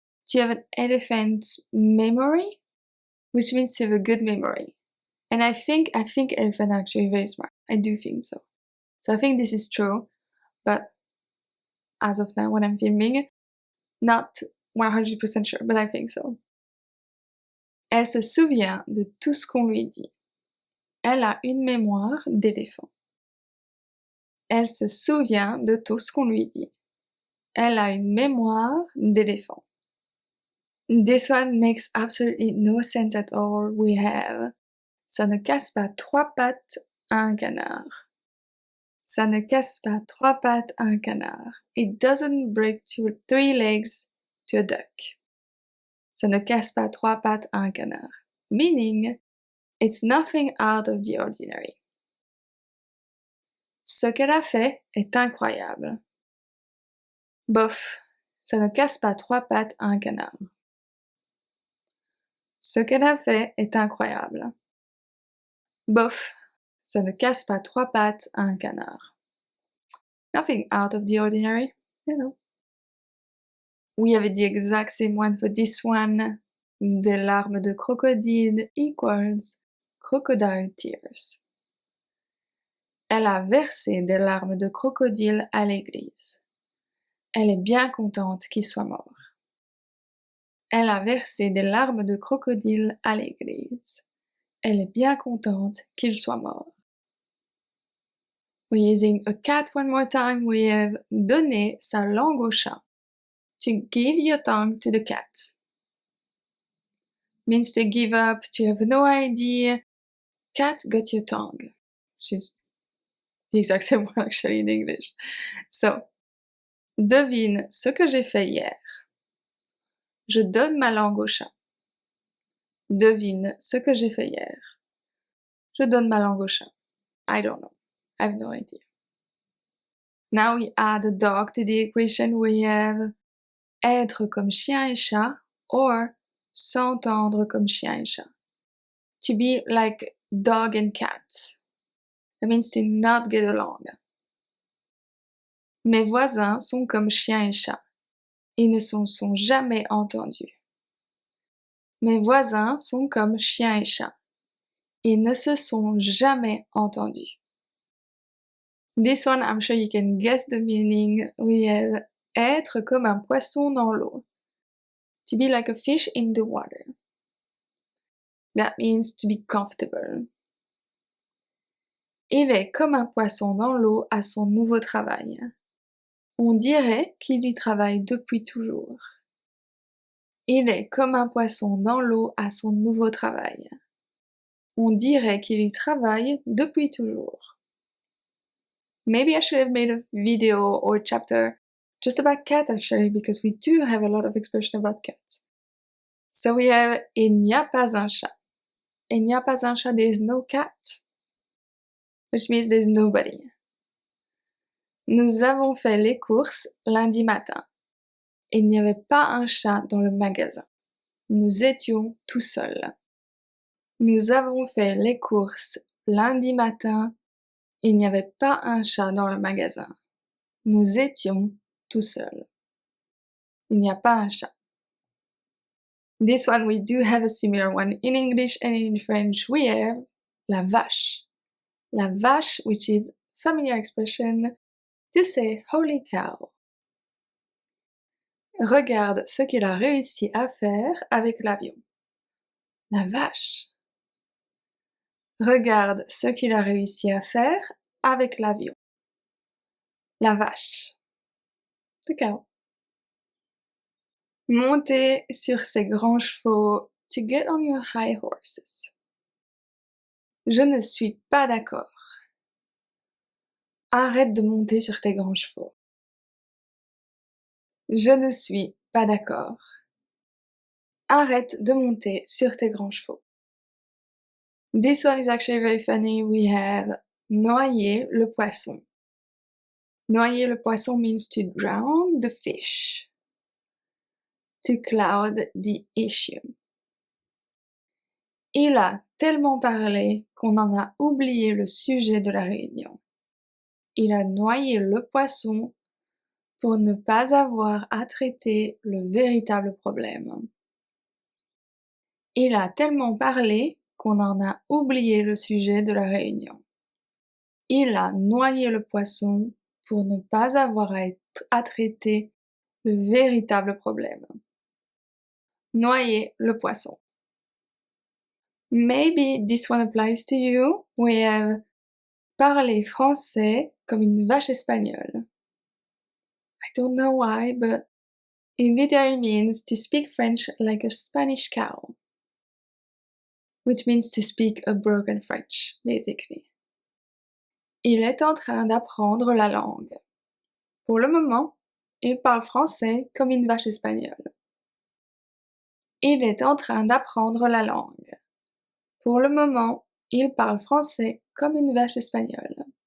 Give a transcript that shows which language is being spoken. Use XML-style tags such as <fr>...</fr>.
<en>To have an elephant memory, which means to have a good memory. And I think elephants are actually very smart. I do think so. So I think this is true, but as of now when I'm filming, not 100% sure, but I think so.</en> <fr>Elle se souvient de tout ce qu'on lui dit. Elle a une mémoire d'éléphant. Elle se souvient de tout ce qu'on lui dit. Elle a une mémoire d'éléphant.</fr> <en>This one makes absolutely no sense at all. We have</en> <fr>ça ne casse pas trois pattes à un canard. Ça ne casse pas trois pattes à un canard.</fr> <en>It doesn't break three legs to a duck.</en> <fr>Ça ne casse pas trois pattes à un canard.</fr> <en>Meaning, it's nothing out of the ordinary.</en> <fr>Ce qu'elle a fait est incroyable. Bof, ça ne casse pas trois pattes à un canard. Ce qu'elle a fait est incroyable. Bof, ça ne casse pas trois pattes à un canard.</fr> <en>Nothing out of the ordinary, you know. We have the exact same one for this one.</en> <fr>Des larmes de crocodile</fr> <en>equals crocodile tears.</en> <fr>Elle a versé des larmes de crocodile à l'église. Elle est bien contente qu'il soit mort. Elle a versé des larmes de crocodile à l'église. Elle est bien contente qu'il soit mort.</fr> <en>We're using a cat one more time. We have</en> <fr>donner sa langue au chat.</fr> <en>To give your tongue to the cat. Means to give up, to have no idea. Cat got your tongue. Which is the exact same one actually in English.</en> <fr>So, devine ce que j'ai fait hier. Je donne ma langue au chat. Devine ce que j'ai fait hier. Je donne ma langue au chat.</fr> <en>I don't know. I have no idea. Now we add a dog to the equation. We have</en> <fr>être comme chien et chat or s'entendre comme chien et chat.</fr> <en>To be like dog and cat. That means to not get along.</en> <fr>Mes voisins sont comme chien et chat. Ils ne se sont jamais entendus. Mes voisins sont comme chien et chat. Ils ne se sont jamais entendus.</fr> <en>This one, I'm sure you can guess the meaning. We have</en> <fr>être comme un poisson dans l'eau.</fr> <en>To be like a fish in the water. That means to be comfortable.</en> <fr>Il est comme un poisson dans l'eau à son nouveau travail. On dirait qu'il y travaille depuis toujours. Il est comme un poisson dans l'eau à son nouveau travail. On dirait qu'il y travaille depuis toujours.</fr> <en>Maybe I should have made a video or chapter just about cats actually, because we do have a lot of expression about cats. So we have</en> <fr>il n'y a pas un chat. Il n'y a pas un chat,</fr> <en>there is no cat. Which means there's nobody.</en> <fr>Nous avons fait les courses lundi matin. Il n'y avait pas un chat dans le magasin. Nous étions tout seuls. Nous avons fait les courses lundi matin. Il n'y avait pas un chat dans le magasin. Nous étions tout seuls. Il n'y a pas un chat.</fr> <en>This one we do have a similar one in English and in French. We have</en> <fr>la vache. La vache,</fr> <en>which is familiar expression to say holy cow.</en> <fr>Regarde ce qu'il a réussi à faire avec l'avion. La vache. Regarde ce qu'il a réussi à faire avec l'avion. La vache.</fr> <en>The cow.</en> <fr>Monter sur ses grands chevaux.</fr> <en>To get on your high horses.</en> <fr>Je ne suis pas d'accord. Arrête de monter sur tes grands chevaux. Je ne suis pas d'accord. Arrête de monter sur tes grands chevaux.</fr> <en>This one is actually very funny. We have</en> <fr>noyer le poisson. Noyer le poisson</fr> <en>means to drown the fish. To cloud the issue.</en> <fr>Il a tellement parlé qu'on en a oublié le sujet de la réunion. Il a noyé le poisson pour ne pas avoir à traiter le véritable problème. Il a tellement parlé qu'on en a oublié le sujet de la réunion. Il a noyé le poisson pour ne pas avoir à traiter le véritable problème. Noyer le poisson.</fr> <en>Maybe this one applies to you. We have</en> <fr>parler français comme une vache espagnole.</fr> <en>I don't know why, but it literally means to speak French like a Spanish cow. Which means to speak a broken French, basically.</en> <fr>Il est en train d'apprendre la langue. Pour le moment, il parle français comme une vache espagnole. Il est en train d'apprendre la langue. Pour le moment, il parle français comme une vache espagnole.</fr>